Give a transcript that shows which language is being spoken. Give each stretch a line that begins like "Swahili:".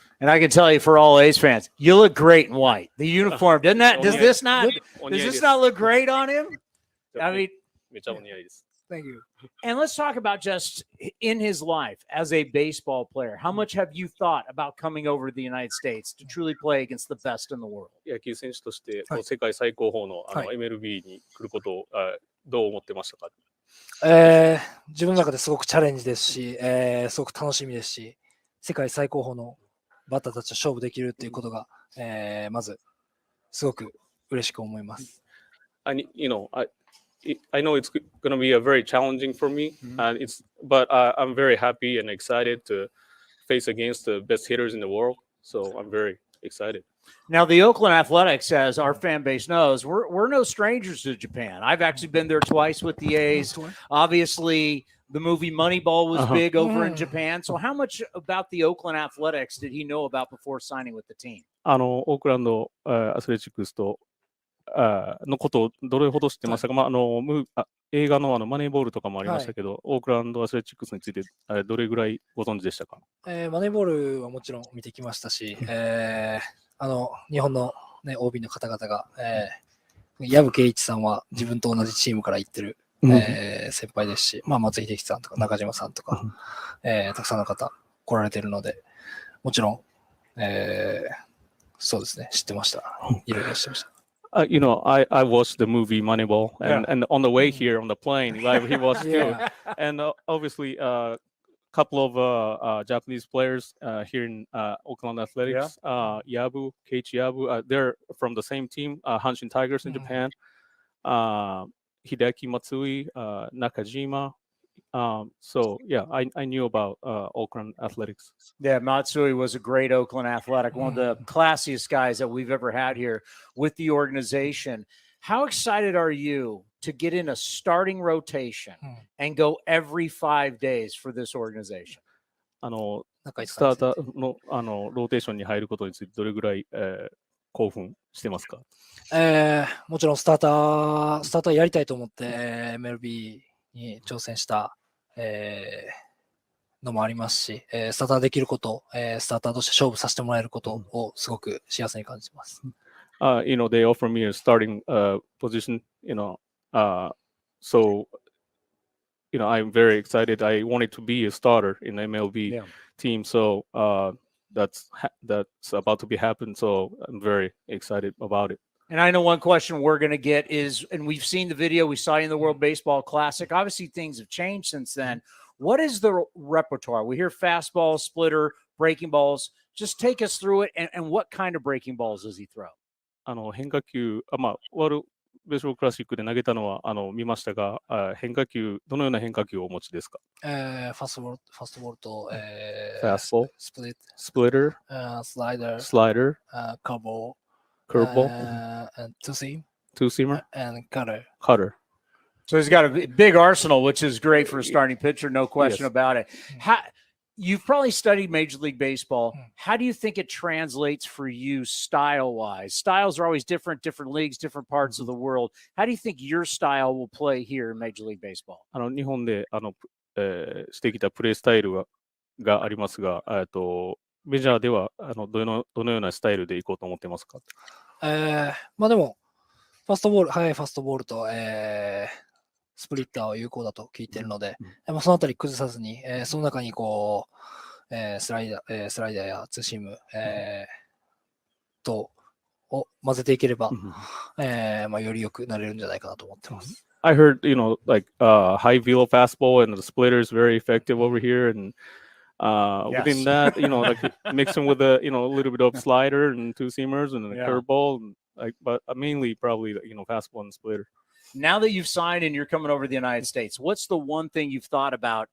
English: And I can tell you, for all A's fans, you look great in white. The uniform, doesn't that? Does this not look great on him? I mean, thank you. And let's talk about just in his life as a baseball player. How much have you thought about coming over to the United States to truly play against the best in the world?
Japanese: 野球選手として世界最高峰のMLB に来ることをどう思ってましたか？自分の中ですごくチャレンジですし、すごく楽しみですし、世界最高峰のバッターたちと勝負できるっていうことが、まずすごく嬉しく思います。
English: I know it's going to be a very challenging for me, but I'm very happy and excited to face against the best hitters in the world. So I'm very excited. Now, the Oakland Athletics, as our fan base knows, we're no strangers to Japan. I've actually been there twice with the A's. Obviously, the movie Moneyball was big over in Japan. So how much about the Oakland Athletics did he know about before signing with the team?
Japanese: オークランドアスレチックスとのことをどれほど知ってましたか？映画のマネーボールとかもありましたけど、オークランドアスレチックスについてどれぐらいご存知でしたか？マネーボールはもちろん見てきましたし、日本の、OB の方々が、藪圭一さんは自分と同じチームから行ってる、先輩ですし、松井秀喜さんとか中島さんとか、たくさんの方来られてるので、もちろん、そうですね、知ってました。いろいろ知ってました。
English: I watched the movie Moneyball, and on the way here on the plane, he was too. And obviously, a couple of Japanese players here in Oakland Athletics, Keiichi Yabu, they're from the same team, Hanshin Tigers in Japan. Hideki Matsui, Nakajima, So yeah, I knew about Oakland Athletics. Yeah, Matsui was a great Oakland Athletic, one of the classiest guys that we've ever had here with the organization. How excited are you to get in a starting rotation and go every 5 days for this organization?
Japanese: スターターのローテーションに入ることについてどれぐらい、興奮してますか？もちろんスターターやりたいと思って、MLB に挑戦した、のもありますし、スターターできること、スターターとして勝負させてもらえることをすごく幸せに感じます。
English: You know, they offer me a starting position, you know, so, you know, I'm very excited. I wanted to be a starter in the MLB team, so that's about to be happen. So I'm very excited about it. And I know one question we're going to get is, and we've seen the video, we saw you in the World Baseball Classic. Obviously, things have changed since then. What is the repertoire? We hear fastball, splitter, breaking balls. Just take us through it, and what kind of breaking balls does he throw?
Japanese: 変化球、ワールドベースボールクラシックで投げたのは見ましたが、変化球、どのような変化球をお持ちですか？ファーストボールと、
English: Fastball,
Japanese: スプリット、
English: splitter,
Japanese: スライダー、
English: slider,
Japanese: カーボー、
English: curveball, and two-seamer, and cutter. So he's got a big arsenal, which is great for a starting pitcher, no question about it. You've probably studied Major League Baseball. How do you think it translates for you style-wise? Styles are always different leagues, different parts of the world. How do you think your style will play here in Major League Baseball?
Japanese: 日本でしてきたプレースタイルがありますが、メジャーではどのようなスタイルでいこうと思ってますか？でも、速いファストボールと、スプリッターは有効だと聞いているので、そのあたり崩さずに、その中にこう、スライダーやツーシーム、とを混ぜていければ、より良くなれるんじゃないかなと思ってます。
English: I heard, you know, like high velo fastball and the splitter is very effective over here, and within that, you know, like mixing with a little bit of slider and two seamers and a curveball, and but mainly probably fastball and splitter. Now that you've signed and you're coming over to the United States, what's the one thing you've thought about?